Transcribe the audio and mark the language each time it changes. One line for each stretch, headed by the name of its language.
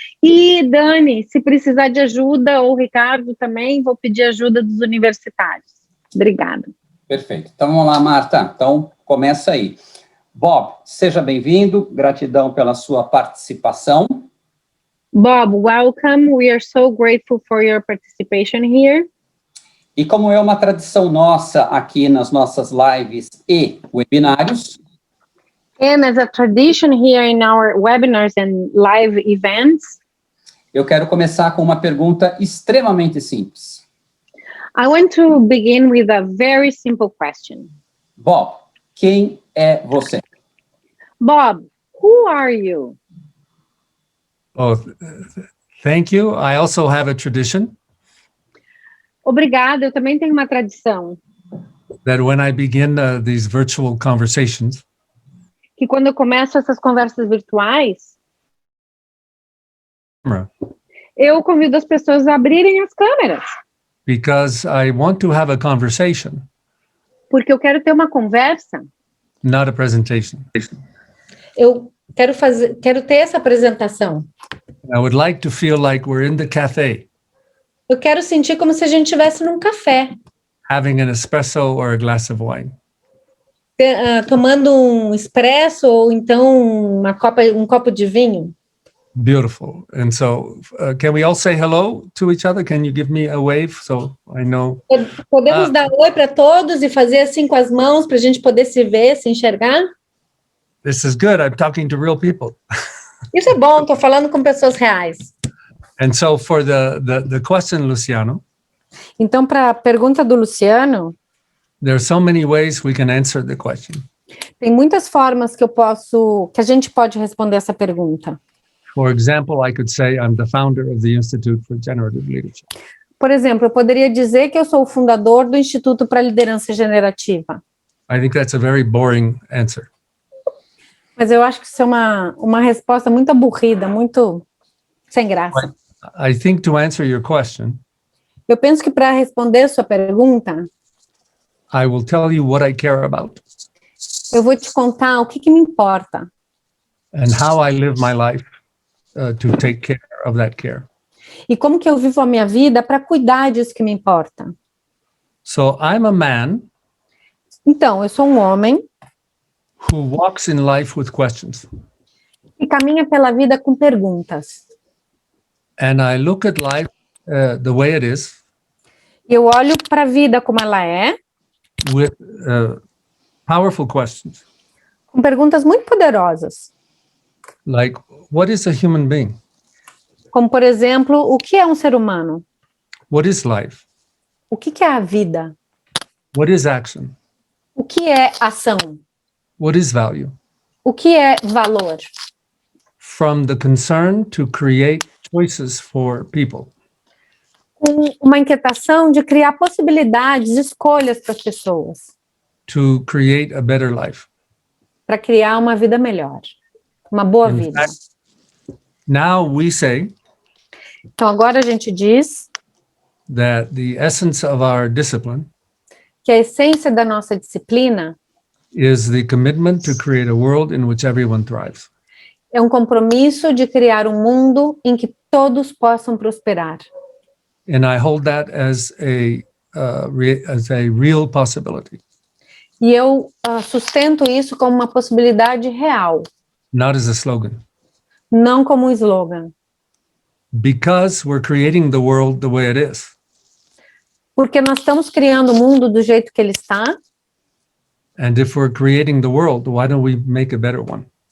Portuguese: E, Dani, se precisar de ajuda, ou Ricardo também, vou pedir ajuda dos universitários. Obrigada. Perfeito. Então, vamos lá, Marta. Então, começa aí. Bob, seja bem-vindo. Gratidão pela sua participação.
English: Bob, welcome. We are so grateful for your participation here.
Portuguese: E como é uma tradição nossa aqui nas nossas lives e webinários,
English: And as a tradition here in our webinars and live events,
Portuguese: eu quero começar com uma pergunta extremamente simples.
English: I want to begin with a very simple question.
Portuguese: Bob, quem é você?
English: Bob, who are you? Oh, thank you. I also have a tradition
Portuguese: Obrigada, eu também tenho uma tradição.
English: that when I begin these virtual conversations,
Portuguese: Que quando eu começo essas conversas virtuais, eu convido as pessoas a abrirem as câmeras.
English: because I want to have a conversation,
Portuguese: Porque eu quero ter uma conversa.
English: not a presentation.
Portuguese: Eu quero ter essa apresentação.
English: I would like to feel like we're in the cafe,
Portuguese: Eu quero sentir como se a gente estivesse num café,
English: having an espresso or a glass of wine.
Portuguese: tomando um expresso ou então um copo de vinho.
English: Beautiful. And so, can we all say hello to each other? Can you give me a wave so I know?
Portuguese: Podemos dar oi para todos e fazer assim com as mãos para a gente poder se ver, se enxergar?
English: This is good. I'm talking to real people.
Portuguese: Isso é bom, estou falando com pessoas reais.
English: And so for the question, Luciano,
Portuguese: Então, para a pergunta do Luciano,
English: there are so many ways we can answer the question.
Portuguese: tem muitas formas que a gente pode responder essa pergunta.
English: For example, I could say I'm the founder of the Institute for Generative Leadership.
Portuguese: Por exemplo, eu poderia dizer que eu sou o fundador do Instituto para a Liderança Generativa.
English: I think that's a very boring answer.
Portuguese: Mas eu acho que isso é uma resposta muito aburrida, muito sem graça.
English: I think to answer your question,
Portuguese: Eu penso que para responder a sua pergunta,
English: I will tell you what I care about
Portuguese: eu vou te contar o que me importa
English: and how I live my life to take care of that care.
Portuguese: e como que eu vivo a minha vida para cuidar disso que me importa.
English: So I'm a man
Portuguese: Então, eu sou um homem
English: who walks in life with questions.
Portuguese: E caminha pela vida com perguntas.
English: And I look at life the way it is,
Portuguese: E eu olho para a vida como ela é,
English: with powerful questions,
Portuguese: com perguntas muito poderosas.
English: like, what is a human being?
Portuguese: Como, por exemplo, o que é um ser humano?
English: What is life?
Portuguese: O que é a vida?
English: What is action?
Portuguese: O que é ação?
English: What is value?
Portuguese: O que é valor?
English: From the concern to create choices for people.
Portuguese: Com uma inquietação de criar possibilidades, escolhas para as pessoas,
English: To create a better life.
Portuguese: para criar uma vida melhor, uma boa
English: In
Portuguese: vida.
English: fact, now we say
Portuguese: Então, agora a gente diz
English: that the essence of our discipline
Portuguese: que a essência da nossa disciplina
English: is the commitment to create a world in which everyone thrives.
Portuguese: é um compromisso de criar um mundo em que todos possam prosperar.
English: And I hold that as a real possibility,
Portuguese: E eu sustento isso como uma possibilidade real,
English: not as a slogan.
Portuguese: não como um slogan.
English: Because we're creating the world the way it is.
Portuguese: Porque nós estamos criando o mundo do jeito que ele está,
English: And if we're creating the world, why don't we make a better one?